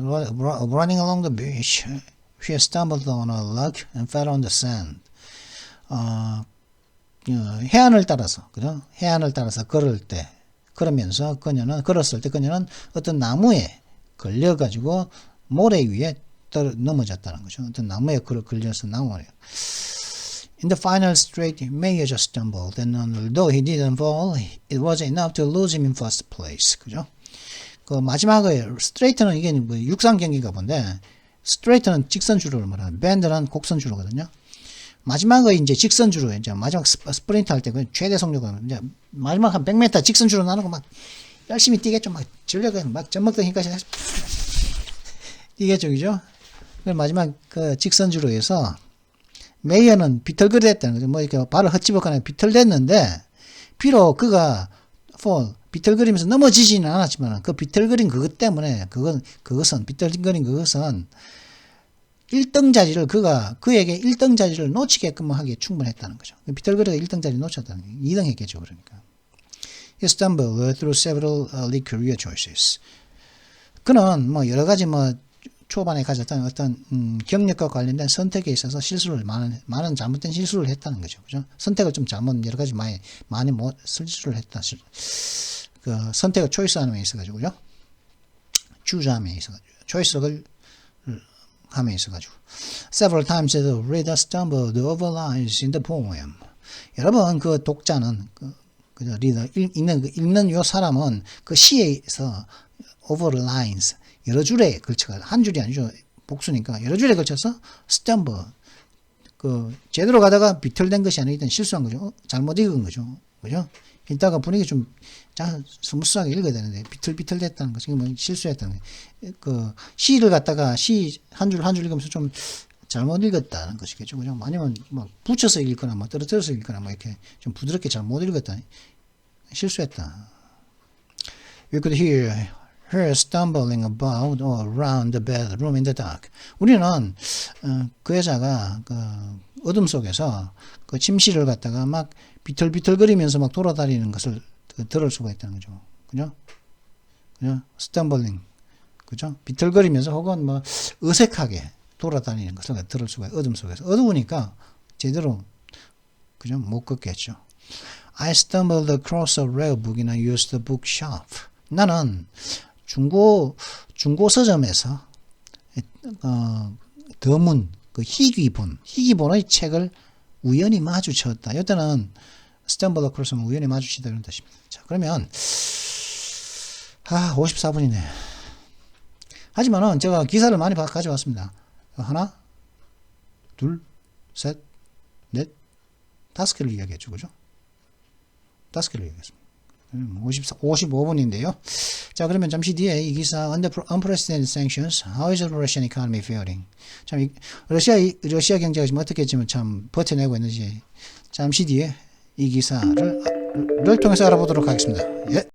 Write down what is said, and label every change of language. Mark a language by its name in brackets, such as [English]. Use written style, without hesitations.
[English] Running along the beach, she stumbled on a log and fell on the sand. [Korean] 해안을 따라서, 그죠? 해안을 따라서 걸으면서 걸었을 때 그녀는 어떤 나무에 걸려가지고 모래 위에 넘어졌다는 거죠. 어떤 나무에 걸려서 나무에. [English] In the final straight, Mayer just stumbled, and although he didn't fall, it was enough to lose him in first place. [Korean] 그죠? 그 마지막에 스트레이트는 이게 뭐 육상 경기가 본데 스트레이트는 직선주로를 말하는 밴드는 곡선주로거든요. 마지막에 이제 직선주로 이제 마지막 스프린트 할 때 그 최대 속력은 이제 마지막 한 100m 직선주로 나누고 막 열심히 뛰겠죠. 막 전력을 막 젖먹던 힘까지 뛰겠죠, 그죠? 그 마지막 그 직선주로에서 메이어는 비틀거렸다는 거죠. 뭐 이렇게 발을 헛집었거나 비틀댔는데 비록 그가 비틀거리면서 넘어지지는 않았지만 그 비틀거린 그것 때문에 그것은 비틀거린 그것은 1등 자리를 그에게 1등 자리를 놓치게끔 하기에 충분했다는 거죠. 비틀거리가 1등 자리 놓쳤다는 거예요. 2등 했겠죠. 그러니까. [English] He stumbled through several lead career choices. [Korean] 그는 뭐 여러 가지 뭐 초반에 가졌던 어떤 경력과 관련된 선택에 있어서 많은 잘못된 실수를 했다는 거죠. 그죠? 선택을 좀 여러 가지 많이 실수를 했다. 그 선택을 초이스함에 있어가지고요. 추자함에 있어가지고 초이스를 함에 있어가지고 [English] several times the reader stumbled over lines in the poem. [Korean] 여러분 그 독자는 리더 읽는 요 사람은 그 시에서 [English] over lines [Korean] 여러 줄에 걸쳐가 한 줄이 아니죠. 복수니까 여러 줄에 걸쳐서 stumble 제대로 가다가 비틀된 것이 아니라 실수한 거죠. 잘못 읽은 거죠. 그죠? 이따가 분위기 좀 스무스하게 읽어야 되는데 비틀비틀 됐다는 것이 뭐 실수했다는 거예요. 시를 갖다가 한 줄 한 줄 읽으면서 좀 잘못 읽었다는 것이겠죠. 그죠? 아니면 막 붙여서 읽거나 뭐 떨어뜨려서 읽거나 뭐 이렇게 좀 부드럽게 잘못 읽었다. 실수했다. [English] We could hear her stumbling about or around the bedroom in the dark. [Korean] 우리는 그 여자가 어둠 속에서 그 침실을 갖다가 막 비틀비틀거리면서 막 돌아다니는 것을 들을 수가 있다는 거죠. 그죠? 그죠? stumbling. 그죠? 비틀거리면서 혹은 뭐 어색하게 돌아다니는 것을 들을 수가 있어요. 어둠 속에서. 어두우니까 제대로 그죠? 못 걷겠죠. [English] I stumbled across a rare book and I used the bookshop. [Korean] 나는 중고 서점에서 더문 그 희귀본의 책을 우연히 마주쳤다. 이때는 stumble across는 우연히 마주치다 이런 뜻입니다. 자, 그러면 54분이네. 하지만은 제가 기사를 많이 가져왔습니다. 하나, 둘, 셋, 넷, 5개를 이야기했죠. 그죠? 5개를 이야기했습니다. 55분인데요. 자, 그러면 잠시 뒤에 이 기사 [English] Under unprecedented sanctions, how is the Russian economy faring? [Korean] 참 러시아 경제가 지금 어떻게 지금 참 버텨내고 있는지 잠시 뒤에 이 기사를 통해서 알아보도록 하겠습니다. 예.